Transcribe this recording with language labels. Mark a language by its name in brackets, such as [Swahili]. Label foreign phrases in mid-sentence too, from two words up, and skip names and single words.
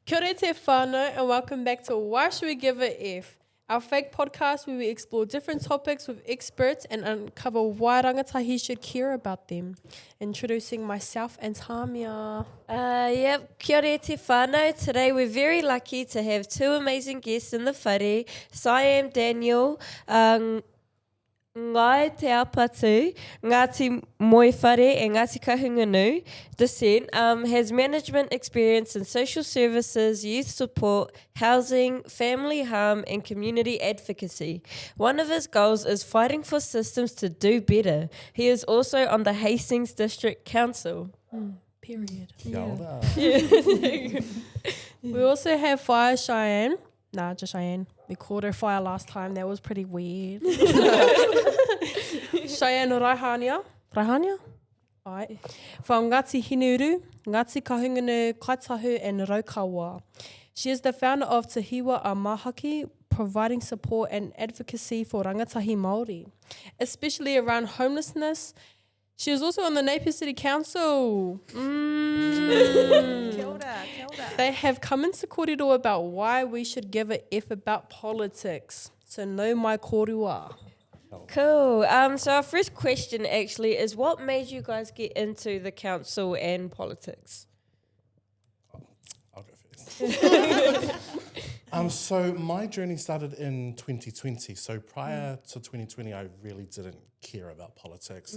[Māori] Kia ora te whānau [English] and welcome back to Why Should We Give a F? Our fake podcast where we explore different topics with experts and uncover why rangatahi should care about them. Introducing myself and Tamia. [Māori] Kia ora te whānau. [English] Today we're very lucky to have two amazing guests in the whare. Siiam Daniel, Ngai te apatu, Ngāti Moi Whare and Ngāti Kahungunu descent, has management experience in social services, youth support, housing, family harm and community advocacy. One of his goals is fighting for systems to do better. He is also on the Hastings District Council. Period. [Māori] Kia ora. [English] We also have Fire Shyann. Nah, just Shyann. We called her Fire last time. That was pretty weird. Shyann Raihania. Raihania? Ai. From Ngāti Hinuru, Ngāti Kahungunu, Kaitahu and Raukawa. She is the founder of Te Hiwa a Mahaki, providing support and advocacy for rangatahi Māori, especially around homelessness. She was also on the Napier City Council. [Māori] Kia ora, kia ora. [English] They have come into kōrero about why we should give a F about politics. [Māori] So no mai kōrero. [English] Cool. So our first question actually is, what made you guys get into the council and politics? I'll go first. So my journey started in 2020. So prior to 2020, I really didn't care about politics.